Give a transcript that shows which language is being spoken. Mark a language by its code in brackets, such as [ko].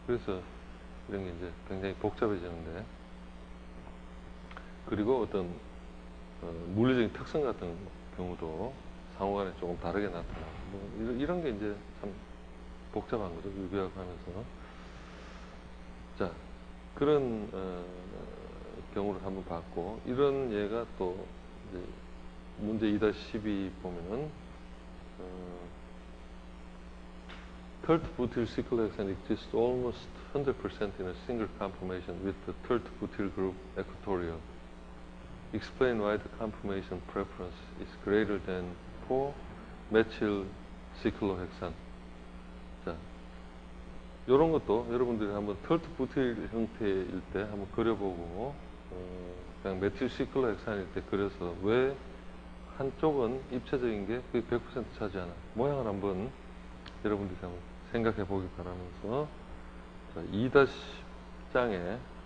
[ko] 그래서 이런 게 이제 굉장히 복잡해지는데, 그리고 어떤 물리적인 특성 같은 경우도 상호간에 조금 다르게 나타나고 뭐 이런 게 이제 참 복잡한 거죠, 유기화학하면서. 자, 그런 경우를 한번 봤고, 이런 예가 또 이제 문제 2-12 보면은 [en] third butyl cyclohexane exists almost 100% in a single conformation with the third butyl group equatorial. Explain why the conformation preference is greater than for methyl cyclohexane. [ko] 자, 이런 것도 여러분들이 한번 third butyl 형태일 때 한번 그려보고, 그냥 메틸 시클로헥산일 때 그려서 왜 한쪽은 입체적인 게 거의 100% 차지하나, 모양을 한번 여러분들이 한번 생각해 보기 바라면서, 자, 2-10장에